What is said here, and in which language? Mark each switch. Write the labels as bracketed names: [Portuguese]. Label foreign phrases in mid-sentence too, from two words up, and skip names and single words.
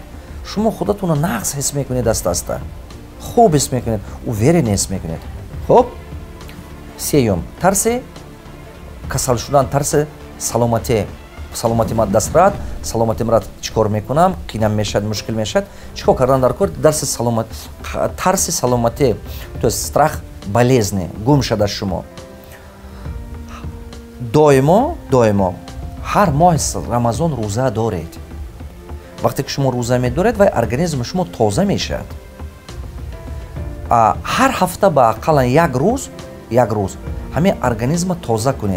[Turkmen] Шумо худатона нақс ҳис мекунед аста-аста. Хуб ҳис мекунед, уверен ҳис мекунед. Хуб? Сеюм, тарси касал шудан, тарси саломатӣ. Саломатӣ ман даст рад, саломатӣ ман чӣ кор мекунам, кинам мешавад, мушкил мешавад. Чӣ кор кардан дар кор? Тарси саломатӣ, [Russian] то есть страх болезни [Tajik] гум шуда шумо. Доимо ҳар моҳи Рамазон рӯза доред. Вақте ки шумо рӯза медоред, вай организми шумо тоза мешавад. ҳар ҳафта ба ақаллан як рӯз ҳамин организма тоза кунед.